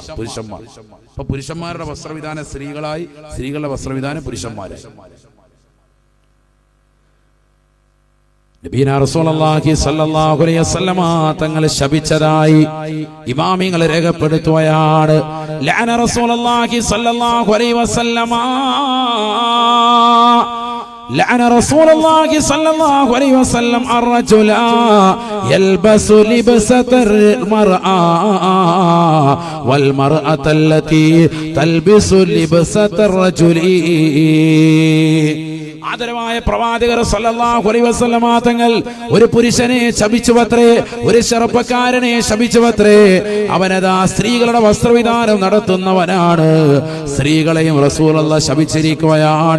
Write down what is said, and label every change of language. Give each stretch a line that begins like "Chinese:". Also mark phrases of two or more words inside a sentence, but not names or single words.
Malayalam: ഇപ്പൊ പുരുഷന്മാരുടെ വസ്ത്രവിധാനം സ്ത്രീകളായി, സ്ത്രീകളുടെ വസ്ത്രവിധാനം പുരുഷന്മാരായി. നബീന
Arabic: رسول الله صلى الله عليه وسلم
Malayalam: തങ്ങൾ ശപിച്ചതായി ഇമാമിങ്ങൾ രേഖപ്പെടുത്തുകയാണ്.
Arabic: لعن رسول الله صلى الله عليه وسلم لعن رسول الله صلى الله عليه وسلم الرجل يلبس لبسة المرأة والمرأة التي تلبس لبسة الرجل.
Malayalam: ആദരവായ പ്രവാചകർ
Arabic: صلى الله عليه وسلم
Malayalam: തങ്ങൾ ഒരു പുരുഷനെ ശപിച്ചുവത്രേ, ഒരു ചെറുപ്പക്കാരനെ ശപിച്ചുവത്രേ. അവനതാ സ്ത്രീകളുടെ വസ്ത്രവിധാനം നടത്തുന്നവനാണ്. സ്ത്രീകളെയും റസൂലുള്ളാഹി ശപിച്ചിരിക്കുകയാണ്.